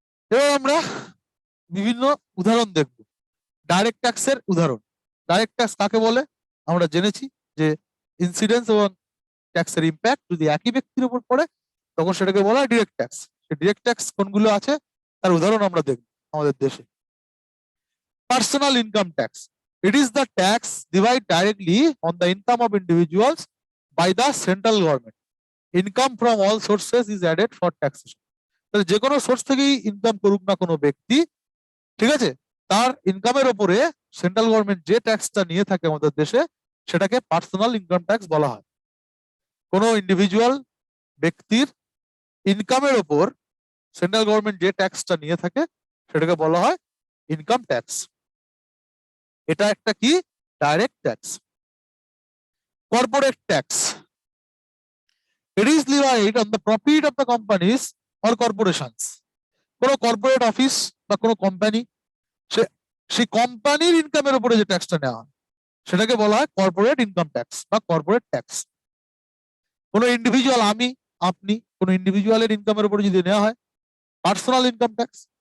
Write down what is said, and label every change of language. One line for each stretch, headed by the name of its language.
Bangla: এবার আমরা বিভিন্ন উদাহরণ দেখব। ডাইরেক্ট ট্যাক্সের উদাহরণ। ডাইরেক্ট ট্যাক্স কাকে বলে আমরা জেনেছি, যে ইনসিডেন্স এবং ট্যাক্সের ইম্প্যাক্ট যদি একই ব্যক্তির উপর পড়ে তখন সেটাকে বলা হয় ডিরেক্ট ট্যাক্স। ডিরেক্ট ট্যাক্স কোনগুলো আছে তার উদাহরণ আমরা দেখব আমাদের দেশে।
English: Personal income tax, it is the tax derived directly on the income of individuals by the central government. Income from all sources is added for taxation.
Bangla: তাহলে যে কোনো সোর্স থেকেই ইনকাম করুক না কোনো ব্যক্তি, ঠিক আছে, তার ইনকামের উপরে সেন্ট্রাল গভর্নমেন্ট যে ট্যাক্সটা নিয়ে থাকে আমাদের দেশে সেটাকে পার্সোনাল ইনকাম ট্যাক্স বলা হয়। কোনো ইন্ডিভিজুয়াল ব্যক্তির ইনকামের ওপর সেন্ট্রাল গভর্নমেন্ট যে ট্যাক্সটা নিয়ে থাকে সেটাকে বলা হয় ইনকাম ট্যাক্স। এটা একটা কি? Direct tax.
English: Corporate tax, it is levied on the profit of the companies or corporations.
Bangla: কোনো কর্পোরেট অফিস বা কোনো কোম্পানি, সে সেই কোম্পানির ইনকামের উপরে যে ট্যাক্সটা নেওয়া হয় সেটাকে বলা হয় কর্পোরেট ইনকাম ট্যাক্স বা কর্পোরেট ট্যাক্স। কোনো ইন্ডিভিজুয়াল, আমি আপনি কোনো ইন্ডিভিজুয়ালের ইনকামের উপরে যদি নেওয়া হয় পার্সোনাল ইনকাম ট্যাক্স।